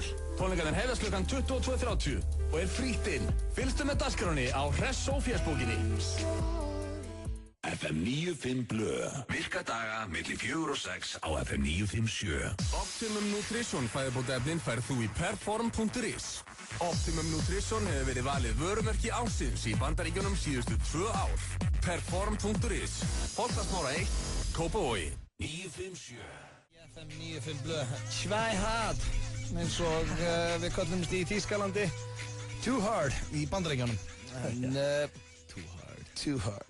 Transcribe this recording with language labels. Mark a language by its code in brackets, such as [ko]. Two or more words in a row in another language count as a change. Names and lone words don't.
[is] Tónleikarnir hefjast klukkan 22:30 og frítt inn. Fylgstu með dagskránni á Hressó fésbókinni. FM 95 Blö. Virka daga milli 4 og 6 á FM 957. Optimum Nutrition fæðubótaefnin færð þú í perform.is. Optimum Nutrition hefur verið valið vörumerki ársins í Bandaríkjunum síðustu 2 ár. Perform.is. Holtasmára 1, Kópavogi. 957. FM 95 Blö. Schweihard. Eins og við köllumst í Þýskalandi. Too Hard í Bandaríkjunum. En Too Hard.